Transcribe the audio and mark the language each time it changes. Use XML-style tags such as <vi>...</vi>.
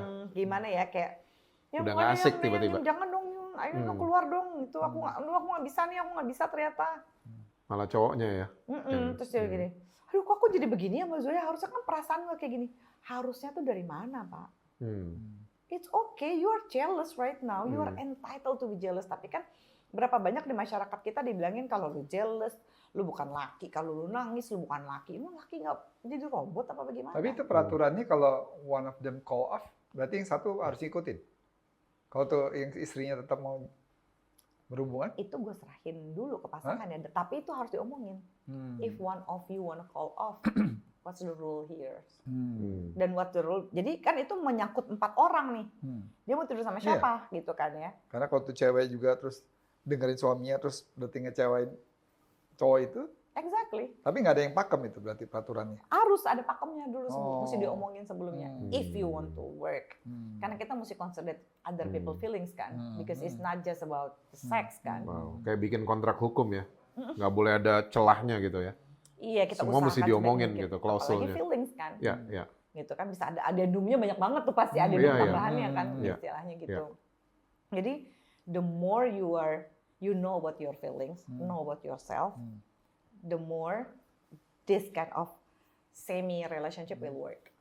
<id>Gimana ya kayak, ya udah nggak asik tiba-tiba. Jangan dong, ayo keluar dong. Itu aku nggak bisa nih, aku nggak bisa ternyata. Malah cowoknya ya. Terus dia gini, aduh kok aku jadi begini ya Mbak Zoya, harusnya kan perasaan gue kayak gini. harusnya tuh dari mana, Pak?</id> <en>It's okay, you are jealous right now, you are entitled to be jealous.</en> <id>Tapi kan berapa banyak di masyarakat kita dibilangin kalau lu jealous, lu bukan laki, kalau lu nangis lu bukan laki. Emang laki nggak jadi robot apa bagaimana? Tapi itu peraturannya kalau</id> <en>one of them call off,</en> <id>berarti yang satu harus ikutin. Kalau tuh yang istrinya tetap mau berhubungan? Itu gue serahin dulu ke pasangan ya, tapi itu harus diomongin.</id> <en>If one of you wanna call off, what's the rule here?</en> <id>Dan</id> <en>what the rule?</en> <id>Jadi kan itu menyangkut 4 orang nih. Dia mau tidur sama siapa gitu kan ya? Karena kalau tuh cewek juga terus dengerin suaminya terus berarti ngecewain cowok itu.</id> <en>Exactly.</en> <id>Tapi nggak ada yang pakem itu berarti peraturannya. Harus ada pakemnya dulu, mesti diomongin sebelumnya.</id> <en>If you want to work,</en> <id>karena kita mesti</id> <en>consider other people feelings kan, because it's not just about sex kan.</en> <id>Wow. Kayak bikin kontrak hukum ya, nggak boleh ada celahnya gitu ya. Iya, kita semua mesti diomongin mungkin. gitu klausulnya. Apalagi feelings kan. Ya. Gitu kan bisa ada addendumnya banyak banget tuh pasti ada tambahannya kan istilahnya gitu.</id> <en>Jadi the more you know about your feelings, know about yourself, the more this kind of semi relationship will work.</en>